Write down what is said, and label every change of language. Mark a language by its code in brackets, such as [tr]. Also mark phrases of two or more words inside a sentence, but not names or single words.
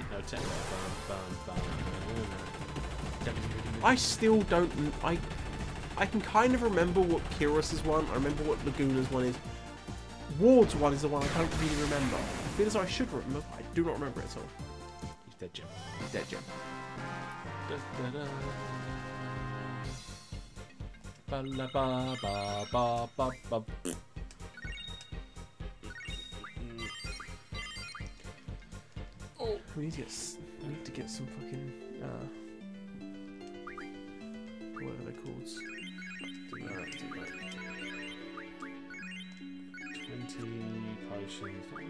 [en] I still don't. I can kind of remember what Kiros's one. I remember what Laguna's one is. Ward's one is the one I don't really remember. I feel as though I should remember, but I do not remember it at all. He's dead, Jim. He's dead, Jim. Ba la ba ba ba ba ba. Oh, we need to get some fucking what are they called? Do that. 20 potions.